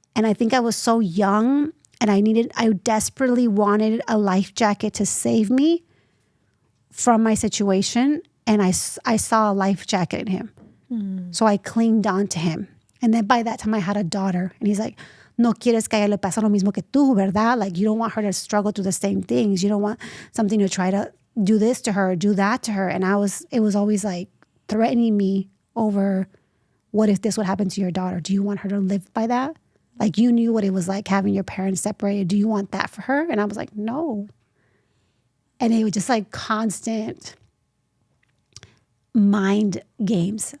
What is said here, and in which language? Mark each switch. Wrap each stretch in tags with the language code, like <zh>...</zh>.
<en>And I think I was so young and I desperately wanted a life jacket to save me from my situation. And I saw a life jacket in him. So I clinged on to him. And then by that time I had a daughter and he's like,</en> <es>no quieres que a ella le pasa lo mismo que tú, ¿verdad?</es> <en>Like, you don't want her to struggle through the same things. You don't want something to try to do this to her, do that to her. And it was always like threatening me over, what if this would happen to your daughter? Do you want her to live by that? Like, you knew what it was like having your parents separated. Do you want that for her? And I was like, no. And it was just like constant mind games.</en>